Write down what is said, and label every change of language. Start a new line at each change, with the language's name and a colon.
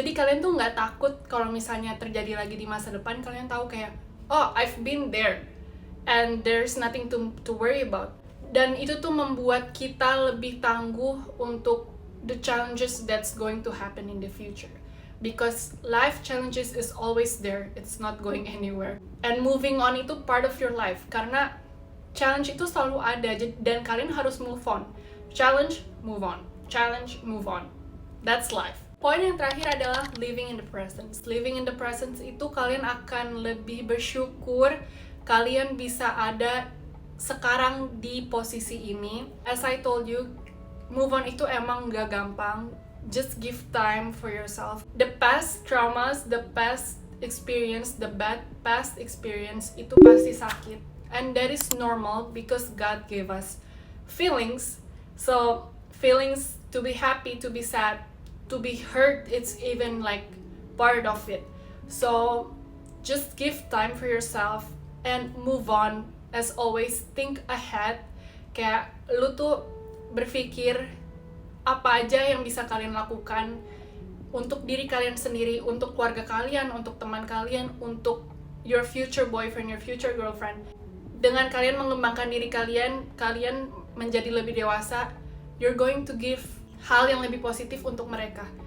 Indonesian: Jadi kalian tuh nggak takut kalau misalnya terjadi lagi di masa depan. Kalian tahu kayak,
English: oh, I've been there and there's nothing to worry about.
Indonesian: Dan itu tuh membuat kita lebih tangguh untuk
English: the challenges that's going to happen in the future. Because life challenges is always there, it's not going anywhere. And moving on
Indonesian: itu
English: part of your life,
Indonesian: karena
English: challenge
Indonesian: itu selalu ada, dan kalian harus
English: move on. Challenge, move on. Challenge, move on. That's life.
Indonesian: Poin yang terakhir adalah living in the present. Living in the present itu kalian akan lebih bersyukur kalian bisa ada sekarang di posisi ini.
English: As I told you, move on
Indonesian: itu emang gak gampang.
English: Just give time for yourself. The past traumas, the past experience, the bad past experience
Indonesian: itu pasti sakit.
English: And that is normal because God gave us feelings. So feelings to be happy, to be sad, to be hurt, it's even like part of it. So just give time for yourself and move on. As always, think ahead.
Indonesian: Kayak lu tuh berpikir apa aja yang bisa kalian lakukan untuk diri kalian sendiri, untuk keluarga kalian, untuk teman kalian, untuk
English: your future boyfriend, your future girlfriend.
Indonesian: Dengan kalian mengembangkan diri kalian, kalian menjadi lebih dewasa,
English: you're going to give
Indonesian: hal yang lebih positif untuk mereka.